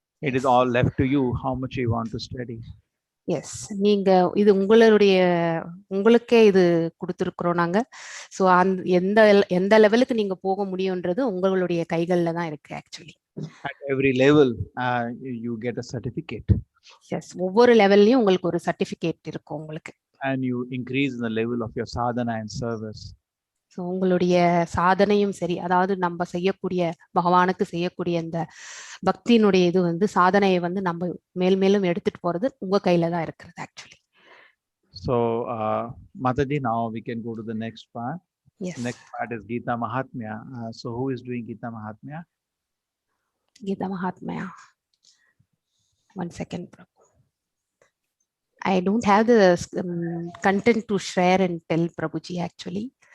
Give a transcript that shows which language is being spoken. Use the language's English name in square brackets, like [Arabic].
[English] It is all left to you how much you want to study. [Tamil] S, நீங்க இது உங்களுக்கே இது கொடுத்துருக்குறோம் நாங்க. ஸோ எந்த லெவலுக்கு நீங்க போக முடியும்ன்றது உங்களுடைய கைகள்ல தான் இருக்கு actually. [English] At every level you get a certificate. [Tamil] S, ஒவ்வொரு லெவல்லையும் உங்களுக்கு ஒரு சர்டிஃபிகேட் இருக்கும் உங்களுக்கு. [English] And you increase the level of your sadhana and service. [Tamil] So உங்களுடைய சாதனையும் சரி, அதாவது நம்ம செய்யக்கூடிய பகவானுக்கு செய்யக்கூடிய இந்த பக்தியினுடைய இது வந்து சாதனையை வந்து நம்ம மேலும் எடுத்துட்டு போறது உங்க கையில தான் இருக்கிறது actually. [English] So Mataji, now we can go to the next part. Yes. Next part is Gita Mahatmya. So who is doing Gita Mahatmya? Gita Mahatmya. One second, Prabhu. I don't have the content to share and tell Prabhuji actually.